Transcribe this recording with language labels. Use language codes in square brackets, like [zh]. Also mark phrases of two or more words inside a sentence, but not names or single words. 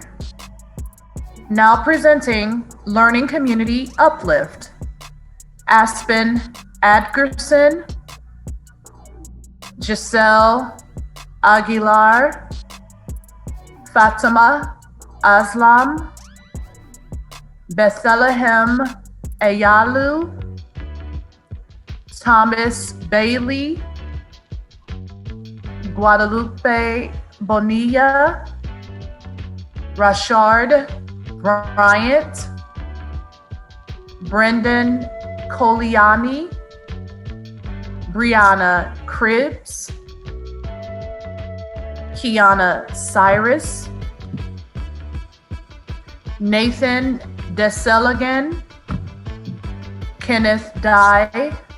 [en] Now presenting Learning Community Uplift, Aspen Adgerson, Giselle Aguilar, Fatima Aslam, Bethlehem Ayalu, Thomas Bailey, Guadalupe Bonilla, Rashard Bryant, Brendan Coliani, Brianna Cribbs, Kiana Cyrus, Nathan Deseligan, Kenneth Dye,